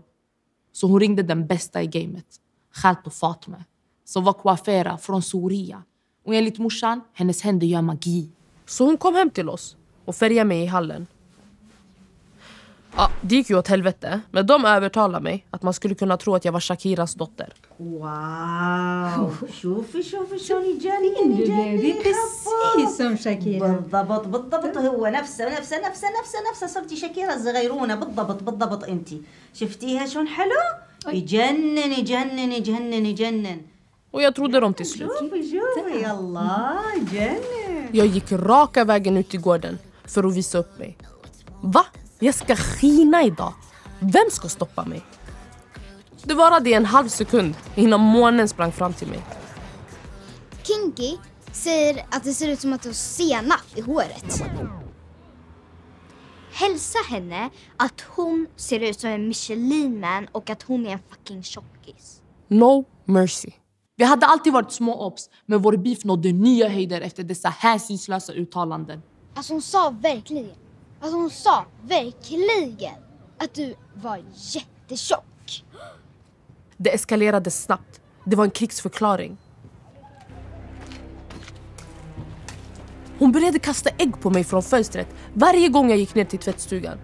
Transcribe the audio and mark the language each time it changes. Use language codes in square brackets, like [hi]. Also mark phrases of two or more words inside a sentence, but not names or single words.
[sv] Så hon ringde den bästa i gamet, Khalto Fatma, som var coiffera från Soria. Och enligt morsan, hennes händer gör magi. Så hon kom hem till oss och färgade mig i hallen. Ja, det gick ju åt helvete. Men de övertalade mig att man skulle kunna tro att jag var Shakiras dotter. [ar] Wow! شوفي شلون يجنن [sv] Det är precis som Shakira. [ar] بالضبط هو نفسه صرتي شاكيرا الصغيرونه بالضبط انت شفتيها شلون حلو يجنن [sv] Och jag trodde dem till slut. [ar] شوفي يلا جنن. [sv] Jag gick raka vägen ut i gården för att visa upp mig. Va? Jag ska skina idag. Vem ska stoppa mig? Det varade en halv sekund innan månen sprang fram till mig. Kinky säger att det ser ut som att du har senap i håret. Hälsa henne att hon ser ut som en Michelin-man och att hon är en fucking tjockis. [en] No mercy. [sv] Vi hade alltid varit små obs, men vår beef nådde nya höjder efter dessa hänsynslösa uttalanden. Alltså hon sa verkligen att du var jättetjock. Det eskalerade snabbt. Det var en krigsförklaring. Hon började kasta ägg på mig från fönstret varje gång jag gick ner till tvättstugan.